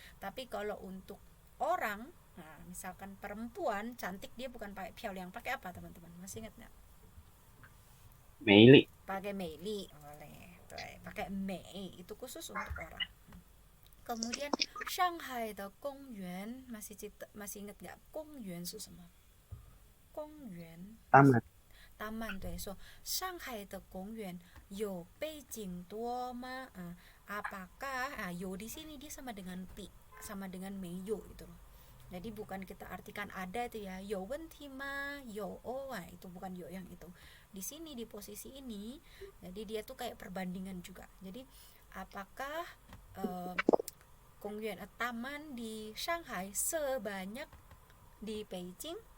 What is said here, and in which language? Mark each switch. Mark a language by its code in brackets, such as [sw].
[id] Tapi kalau untuk orang, nah misalkan perempuan cantik dia bukan pakai 漂亮, pakai apa teman-teman? Masih ingat nggak? [zh] Meili. [id] Pakai 美丽 boleh. Tuh, pakai 美 itu khusus untuk orang. Kemudian Shanghai [zh] 的公园 [id] masih ingat nggak? [zh] 公园是什么?公园 [id] taman [zh] 对. So 上海的公园有北京多吗? [id] Apakah有 di sini dia sama dengan pi, sama dengan [zh] 没有 [id] itu loh. Jadi bukan kita artikan ada itu ya, [zh] 有问题吗? [id] 有 oh, itu bukan 有 yang itu. Di sini di posisi ini, jadi dia tuh kayak perbandingan juga. Jadi apakah Kongyuan taman di Shanghai sebanyak di Beijing?